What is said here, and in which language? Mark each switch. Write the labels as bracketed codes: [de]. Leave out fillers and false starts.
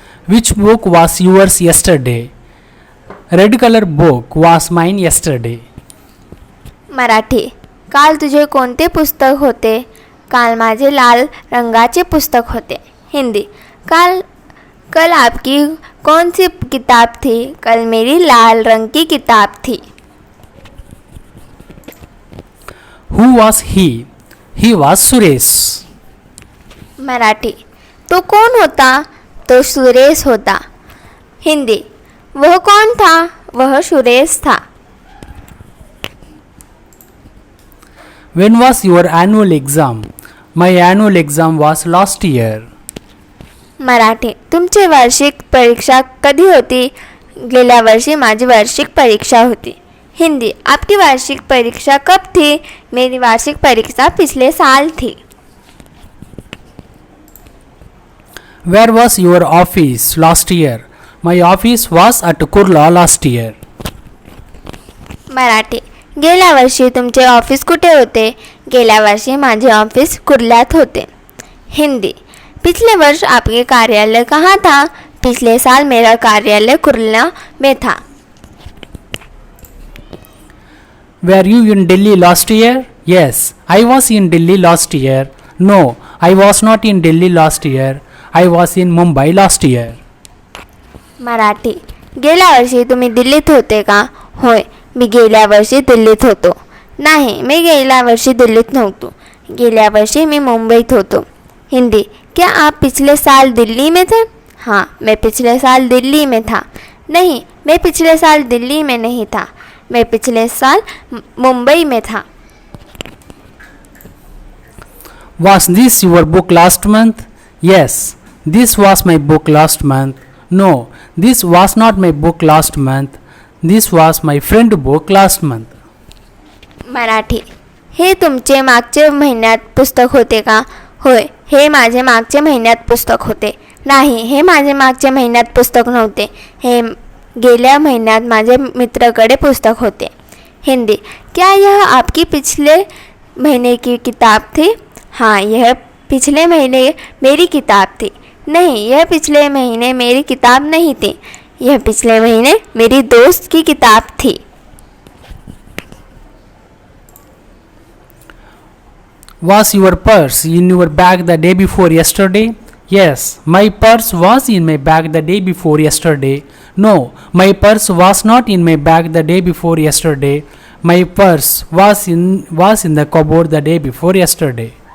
[en] Which book was yours yesterday? Red color book was mine yesterday. [mr] Marathi. काल तुझे कोणते पुस्तक होते? काल माझे लाल रंगाचे पुस्तक होते. [hi] हिंदी. कल आपकी कौन सी किताब थी? कल मेरी लाल रंग की किताब थी. [en] Who was he? He was Suresh. [mr] Marathi. तो कौन होता? तो सुरेश होता. [hi] हिंदी. वह कौन था? वह सुरेश था. [en] When was your annual exam? My annual exam was last year. [mr] Marathi. तुमची वार्षिक परीक्षा कधी होती? गेल्या वर्षी माझी वार्षिक परीक्षा होती. [hi] हिंदी. आपकी वार्षिक परीक्षा कब थी? मेरी वार्षिक परीक्षा पिछले साल थी. [en] Where was your office last year? My office was at Kurla last year. [mr] Marathi. गेल्या वर्षी तुमचे ऑफिस कुठे होते? गेल्या वर्षी माझे ऑफिस कुर्ल्यात होते. [hi] हिंदी. पिछले वर्ष आपके कार्यालय कहाँ था? पिछले साल मेरा कार्यालय कुर्ला में था. [en] Were you in Delhi last year? Yes, I was in Delhi last year. No, I was not in Delhi last year. I was in Mumbai last year. [mr] Marathi. गेल्या वर्षी तुम्ही दिल्लीत होते का? होय, मी गेल्या वर्षी दिल्लीत होतो. नाही, मी गेल्या वर्षी दिल्लीत नव्हतो. गेल्या वर्षी मी मुंबईत होतो. [hi] हिंदी. क्या आप पिछले साल दिल्ली में थे? हाँ, मैं पिछले साल दिल्ली में था. नहीं, मैं पिछले साल दिल्ली में नहीं था. मैं पिछले साल मुंबई में था. [en] Was this your book last month? Yes, this was my book last month. No, this was not my book last month. This was my friend book last month. [mr] Marathi. हे तुमचे मागचे महिन्यात पुस्तक होते का? होय, हे माझे मागचे महिन्यात पुस्तक होते. नाही, हे माझे मागच्या महिन्यात पुस्तक नव्हते. हे गेल्या महिन्यात माझे मित्राकडे पुस्तक होते. [hi] हिंदी. क्या यह आपकी पिछले महीने की किताब थी? हाँ, यह पिछले महीने मेरी किताब थी. नहीं, यह पिछले महीने मेरी किताब नहीं थी, यह पिछले महीने मेरी दोस्त की किताब थी। [en] Was your purse in your bag the day before yesterday? Yes, my purse was in my bag the day before yesterday. No, my purse was not in my bag the day before yesterday. My purse was in the cupboard the day before yesterday.